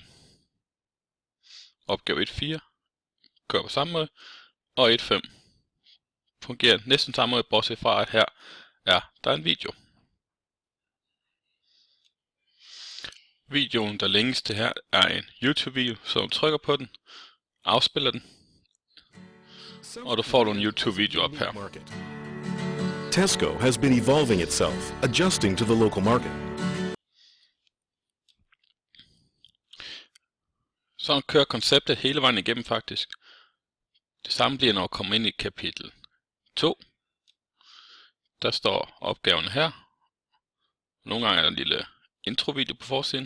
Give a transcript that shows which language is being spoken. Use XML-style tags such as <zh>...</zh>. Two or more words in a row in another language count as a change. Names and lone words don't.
<da>Opgave 1.4 kører på samme måde, og 1.5 fungerer næsten samme måde, bortset fra at her er der en video. Videoen, der links til her, er en YouTube-video, så du trykker på den, afspiller den, og du får nogle YouTube-videoer op her.</da> <en>Tesco has been evolving itself, adjusting to the local market.</en> <da>Sådan kører konceptet hele vejen igennem faktisk. Det samme bliver, når du kommer ind i kapitel 2. Der står opgaven her. Nogle gange er der en lille introvideo på forsiden.</da>